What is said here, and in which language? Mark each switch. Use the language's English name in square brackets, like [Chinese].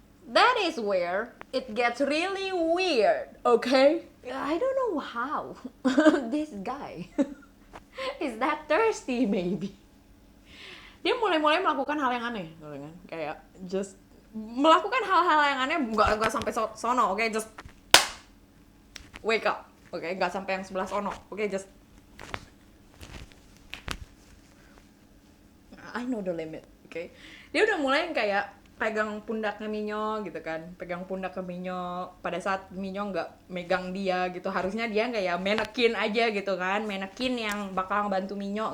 [English] That is where it gets really weird, okay? I don't know how this guy is that thirsty maybe. [Indonesian] Dia mulai melakukan hal yang aneh, gitu kan? Kayak just melakukan hal-hal yang aneh, nggak sampai sono, okay? [English] Just wake up, okay? [Indonesian] Nggak sampai yang sebelah sono, okay? [English] Just I know the limit, okay? [Indonesian] Dia udah mulai kayak pegang pundaknya Minyo gitu kan, pegang pundak ke Minyo pada saat Minyo nggak megang dia gitu. Harusnya dia kayak manekin aja gitu kan, manekin yang bakal ngebantu Minyo.